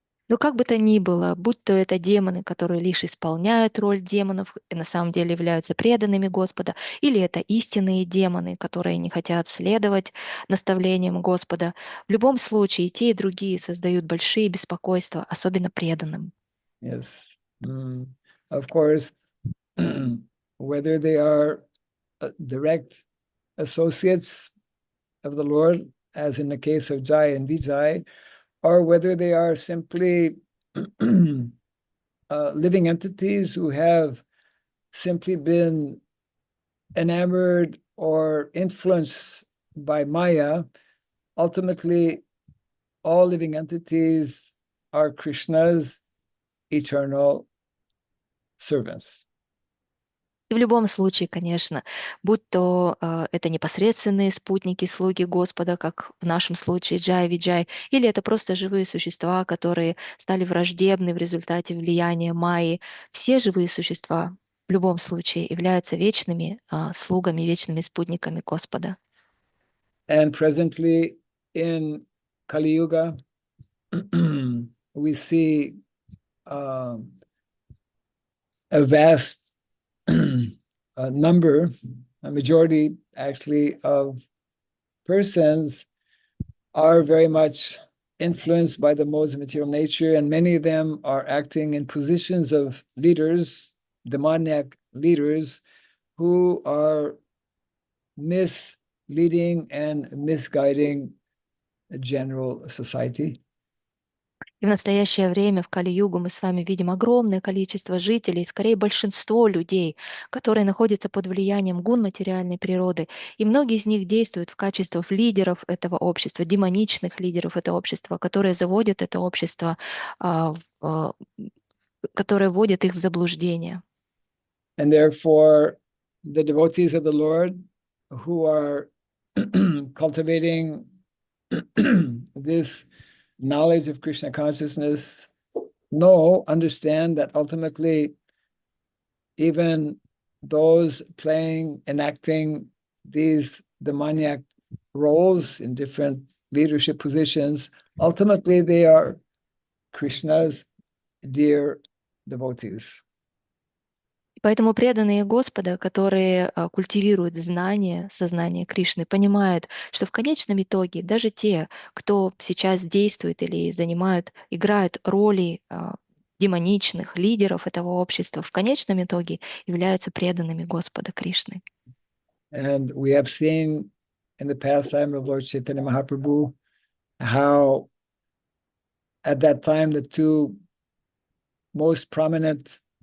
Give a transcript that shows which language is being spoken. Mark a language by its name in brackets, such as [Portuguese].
[Russian] Но как бы то ни было, будь то это демоны, которые лишь исполняют роль демонов и на самом деле являются преданными Господа, или это истинные демоны, которые не хотят следовать наставлениям Господа, в любом случае и те, и другие создают большие беспокойства, особенно преданным. [English] Yes. Of course, whether they are direct associates of the Lord, as in the case of Jai and Vijay, or whether they are simply living entities who have simply been enamored or influenced by Maya, ultimately all living entities are Krishna's eternal servants. [Russian] И в любом случае, конечно, будь то это непосредственные спутники, слуги Господа, как в нашем случае Джай, Виджай, или это просто живые существа, которые стали враждебны в результате влияния Майи, все живые существа в любом случае являются вечными слугами, вечными спутниками Господа. [English] And presently in Kali Yuga, we see a vast number, a majority actually, of persons are very much influenced by the modes of material nature, and many of them are acting in positions of leaders, demoniac leaders, who are misleading and misguiding the general society. [Russian] И в настоящее время в Кали-югу мы с вами видим огромное количество жителей, скорее большинство людей, которые находятся под влиянием гун материальной природы. И многие из них действуют в качестве лидеров этого общества, демоничных лидеров этого общества, которые заводят это общество, которые вводят их в заблуждение. [English] And therefore, the devotees of the Lord who are cultivating this knowledge of Krishna consciousness understand that ultimately even those playing, enacting these demoniac roles in different leadership positions, ultimately they are Krishna's dear devotees. [Russian] Поэтому преданные Господа, которые культивируют знание, сознание Кришны, понимают, что в конечном итоге даже те, кто сейчас действует или играют роли демоничных лидеров этого общества в конечном итоге являются преданными Господа Кришны. [English] And we have seen in the past time of Lord Chaitanya Mahaprabhu how at that time the two most prominent